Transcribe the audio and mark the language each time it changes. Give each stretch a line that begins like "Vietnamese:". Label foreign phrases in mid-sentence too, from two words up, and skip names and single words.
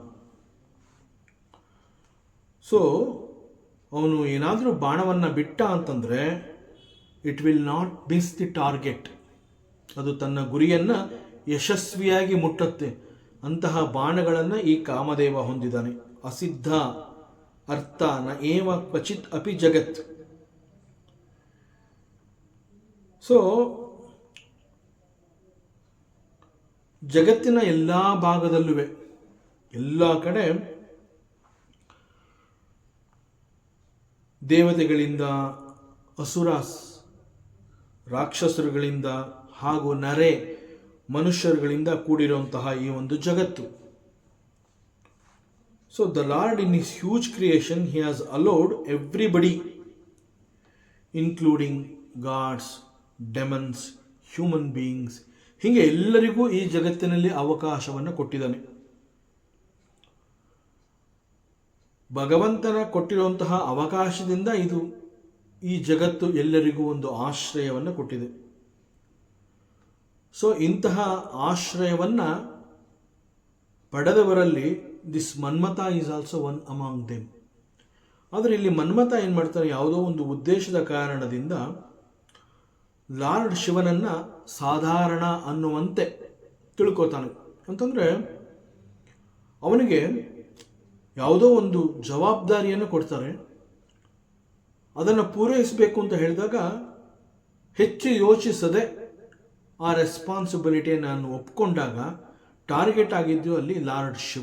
Kannada: ಸೊ ಅವನು ಏನಾದರೂ ಬಾಣವನ್ನು ಬಿಟ್ಟ ಅಂತಂದರೆ
English: it will not miss the target.
Kannada: ಅದು ತನ್ನ ಗುರಿಯನ್ನು ಯಶಸ್ವಿಯಾಗಿ ಮುಟ್ಟುತ್ತೆ. ಅಂತಹ ಬಾಣಗಳನ್ನು ಈ ಕಾಮದೇವ ಹೊಂದಿದ್ದಾನೆ.
Sanskrit: ಅಸಿದ್ಧ ಅರ್ಥ ನ ಏವ ಕ್ವಚಿತ್ ಅಪಿ ಜಗತ್.
Kannada: ಸೊ ಜಗತ್ತಿನ ಎಲ್ಲ ಭಾಗದಲ್ಲೂ ಎಲ್ಲ ಕಡೆ ದೇವತೆಗಳಿಂದ, ಅಸುರಾಸ್ ರಾಕ್ಷಸರುಗಳಿಂದ ಹಾಗೂ ನರೆ ಮನುಷ್ಯರುಗಳಿಂದ ಕೂಡಿರುವಂತಹ ಈ ಒಂದು ಜಗತ್ತು.
English: So the Lord in his huge creation he has allowed everybody including gods, demons, human beings,
Kannada: ಹೀಗೆ ಎಲ್ಲರಿಗೂ ಈ ಜಗತ್ತಿನಲ್ಲಿ ಅವಕಾಶವನ್ನು ಕೊಟ್ಟಿದ್ದಾನೆ. ಭಗವಂತನ ಕೊಟ್ಟಿರುವಂತಹ ಅವಕಾಶದಿಂದ ಈ ಜಗತ್ತು ಎಲ್ಲರಿಗೂ ಒಂದು ಆಶ್ರಯವನ್ನು ಕೊಟ್ಟಿದೆ. ಸೊ ಇಂತಹ ಆಶ್ರಯವನ್ನು ಪಡೆದವರಲ್ಲಿ
English: this Manmatha is also one among them.
Kannada: ಆದರೆ ಇಲ್ಲಿ ಮನ್ಮಥ ಏನು ಮಾಡ್ತಾರೆ, ಯಾವುದೋ ಒಂದು ಉದ್ದೇಶದ ಕಾರಣದಿಂದ ಲಾರ್ಡ್ ಶಿವನನ್ನು ಸಾಧಾರಣ ಅನ್ನುವಂತೆ ತಿಳ್ಕೊತಾನೆ. ಅಂತಂದರೆ ಅವನಿಗೆ ಯಾವುದೋ ಒಂದು ಜವಾಬ್ದಾರಿಯನ್ನು ಕೊಡ್ತಾರೆ, ಅದನ್ನು ಪೂರೈಸಬೇಕು ಅಂತ ಹೇಳಿದಾಗ ಹೆಚ್ಚು ಯೋಚಿಸದೆ ಆ ರೆಸ್ಪಾನ್ಸಿಬಿಲಿಟಿಯನ್ನು ನಾನು ಒಪ್ಕೊಂಡಾಗ ಟಾರ್ಗೆಟ್ ಆಗಿದ್ದು ಅಲ್ಲಿ ಲಾರ್ಡ್ ಶಿವ.